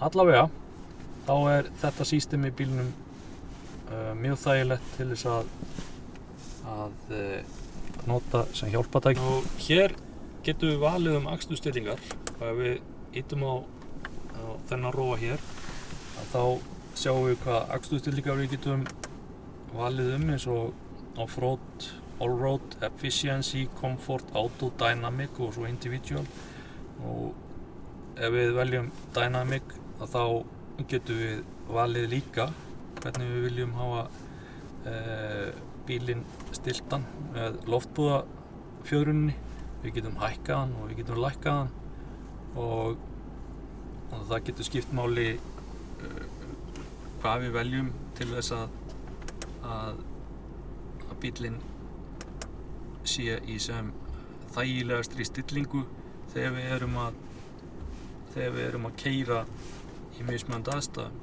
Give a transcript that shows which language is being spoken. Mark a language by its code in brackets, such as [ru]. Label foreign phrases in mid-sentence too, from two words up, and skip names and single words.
[is] Allavega, þá þetta system í bílnum mjög þægilegt til þess að nota sem hjálpatæki. Og hér getum við valið aksturstillingar, og ef við ýtum á þennan róa hér, þá sjáum við hvað aksturstillingar við getum valið eins og [en] off-road, all-road, efficiency, comfort, auto, dynamic [is] og svo individual. Og ef við veljum dynamic, þá getum við valið líka hvernig við viljum hafa bílinn stiltan með loftbúðafjöðruninni. Við getum hækkað hann og við getum lækkað hann, og það getur skipt máli hvað við veljum til þess að bílinn sé í sem þægilegastri stillingu þegar við erum að keyra í mismunandi aðstæðum.